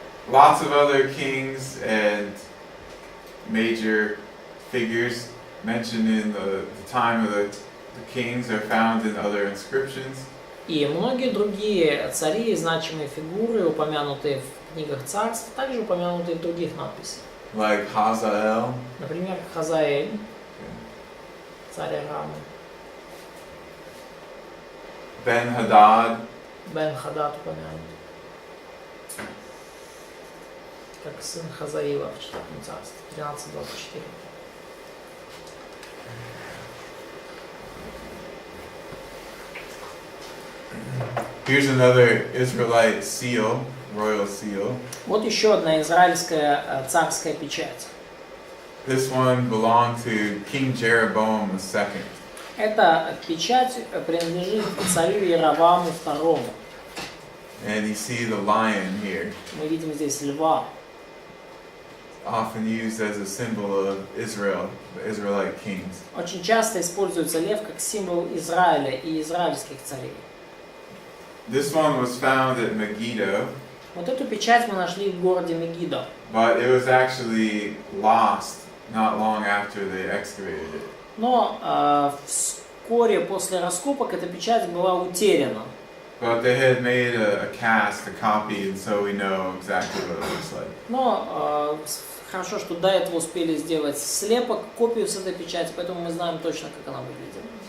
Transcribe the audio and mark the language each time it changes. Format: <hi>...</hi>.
<en>Lots of other kings and major figures mentioned in the time of the kings are found in other inscriptions.</en> <ru>И многие другие цари и значимые фигуры, упомянутые в книгах царств, также упомянутые в других надписях.</ru> <en>Like Hazael.</en> <ru>Например, Хазаэль, царь Арама,</ru> <en>Ben-Hadad.</en> <ru>Бен-Хадад упомянут, как сын Хазаила в 4 царстве, 13:24.</ru> <en>Here's another Israelite seal, royal seal.</en> <ru>Вот еще одна израильская царская печать.</ru> <en>This one belonged to King Jeroboam II.</en> <ru>Эта печать принадлежит царю Яроваму II.</ru> <en>And you see the lion here,</en> <ru>Мы видим здесь льва.</ru> <en>often used as a symbol of Israel, the Israelite kings.</en> <ru>Очень часто используется лев как символ Израиля и израильских царей.</ru> <en>This one was found at Megiddo,</en> <ru>Вот эту печать мы нашли в городе Мегидо.</ru> <en>but it was actually lost not long after they excavated it.</en> <ru>Но вскоре после раскопок эта печать была утеряна.</ru> <en>But they had made a cast, a copy, and so we know exactly what it looks like.</en> <ru>Но хорошо, что до этого успели сделать слепок, копию с этой печати, поэтому мы знаем точно, как она выглядит.</ru>